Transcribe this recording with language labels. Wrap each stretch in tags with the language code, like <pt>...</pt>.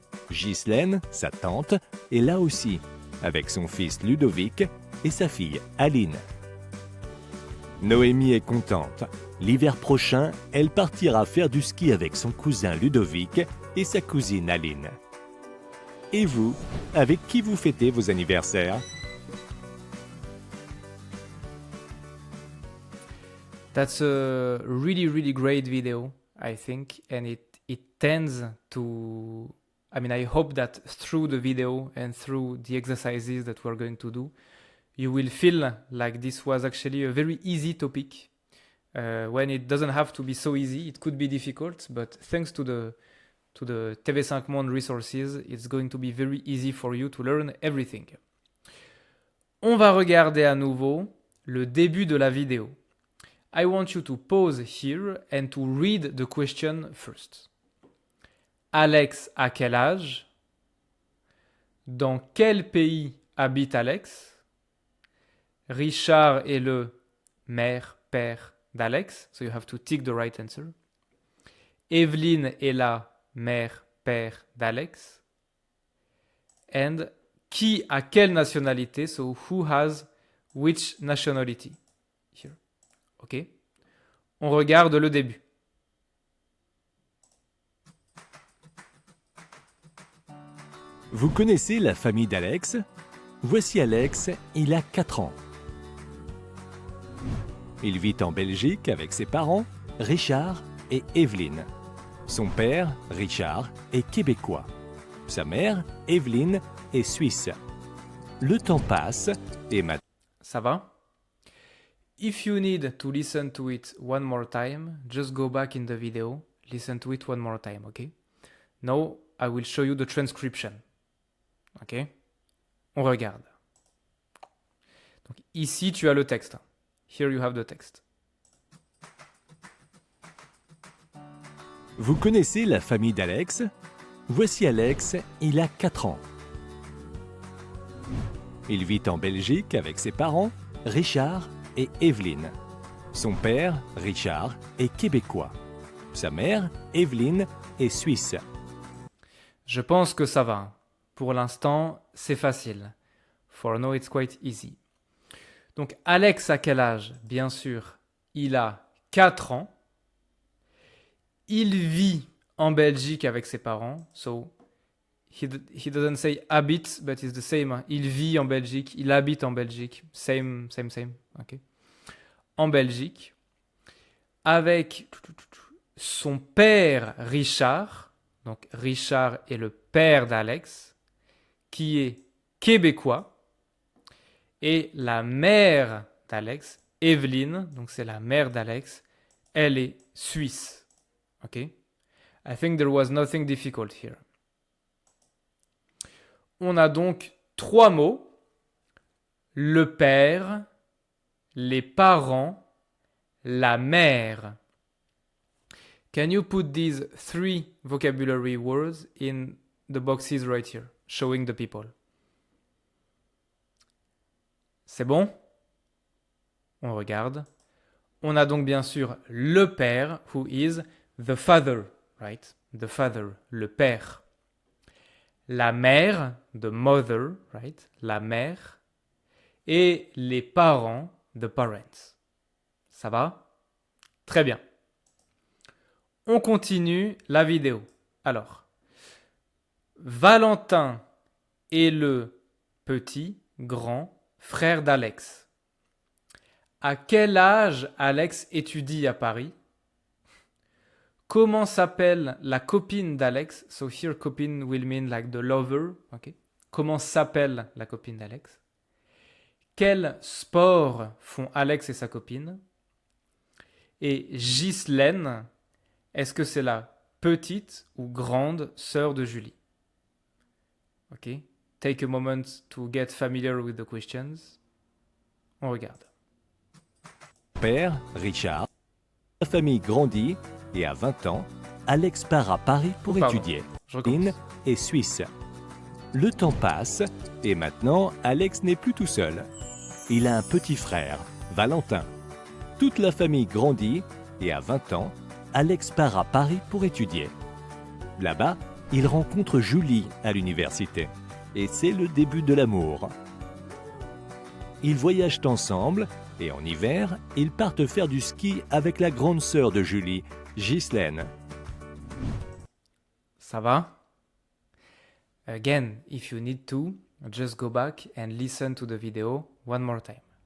<fr>Ghislaine, sa tante, est là aussi, avec son fils Ludovic et sa fille Aline. Noémie est contente. L'hiver prochain, elle partira faire du ski avec son cousin Ludovic et sa cousine Aline. Et vous, avec qui vous fêtez vos anniversaires?</fr> <en>That's a really great video, I think, and it tends to... I hope that through the video and through the exercises that we're going to do, you will feel like this was actually a very easy topic. When it doesn't have to be so easy, it could be difficult, but thanks to the TV5 Monde resources, it's going to be very easy for you to learn everything.</en> <fr>On va regarder à nouveau le début de la vidéo.</fr> <en>I want you to pause here and to read the question first.</en> <fr>Alex a quel âge? Dans quel pays habite Alex? Richard est le mère-père d'Alex.</fr> <en>So you have to tick the right answer.</en> <fr>Evelyne est la mère-père d'Alex. And qui a quelle nationalité?</fr> <en>So who has which nationality? Here. OK.</en> <fr>On regarde le début. Vous connaissez la famille d'Alex? Voici Alex, il a 4 ans. Il vit en Belgique avec ses parents, Richard et Evelyne. Son père, Richard, est québécois. Sa mère, Evelyne, est suisse. Le temps passe et maintenant... Ça va?</fr> <en>If you need to listen to it one more time, just go back in the video, listen to it one more time, okay? Now, I will show you the transcription.</en> <fr>Ok? On regarde. Donc ici, tu as le texte.</fr> <en>Here you have the text.</en> <fr>Vous connaissez la famille d'Alex? Voici Alex, il a 4 ans. Il vit en Belgique avec ses parents, Richard et Evelyne. Son père, Richard, est québécois. Sa mère, Evelyne, est suisse. Je pense que ça va. Pour l'instant, c'est facile.</fr> <en>For now, it's quite easy.</en> <fr>Donc, Alex a quel âge? Bien sûr, il a 4 ans. Il vit en Belgique avec ses parents.</fr> <en>So, he doesn't say habite, but it's the same.</en> <fr>Il vit en Belgique, il habite en Belgique.</fr> <en>Same. Okay.</en> <fr>En Belgique. Avec son père Richard. Donc, Richard est le père d'Alex, qui est québécois. Et la mère d'Alex, Evelyne, donc c'est la mère d'Alex, elle est suisse. Ok?</fr> <en>I think there was nothing difficult here.</en> <fr>On a donc 3 mots. Le père, les parents, la mère.</fr> <en>Can you put these 3 vocabulary words in the boxes right here, showing the people?</en> <fr>C'est bon? On regarde. On a donc bien sûr le père,</fr> <en>who is the father, right? The father,</en> <fr>le père. La mère,</fr> <en>the mother, right?</en> <fr>La mère. Et les parents,</fr> <en>the parents.</en> <fr>Ça va? Très bien. On continue la vidéo. Alors, Valentin est le petit, grand frère d'Alex. À quel âge Alex étudie à Paris? Comment s'appelle la copine d'Alex?</fr> <en>So here copine will mean like the lover. Okay.</en> <fr>Comment s'appelle la copine d'Alex? Quel sport font Alex et sa copine? Et Ghislaine, est-ce que c'est la petite ou grande sœur de Julie? Ok.</fr> <en>Take a moment to get familiar with the questions.</en> <fr>On regarde. Père, Richard. La famille grandit et à 20 ans, Alex part à Paris pour étudier. In est suisse. Le temps passe et maintenant, Alex n'est plus tout seul. Il a un petit frère, Valentin. Toute la famille grandit et à 20 ans, Alex part à Paris pour étudier. Là-bas, il rencontre Julie à l'université et c'est le début de l'amour. Ils voyagent ensemble et en hiver, ils partent faire du ski avec la grande sœur de Julie, Ghislaine. Ça va?</fr> <en>Again, if you need to, just go back and listen to the video one more time.</en>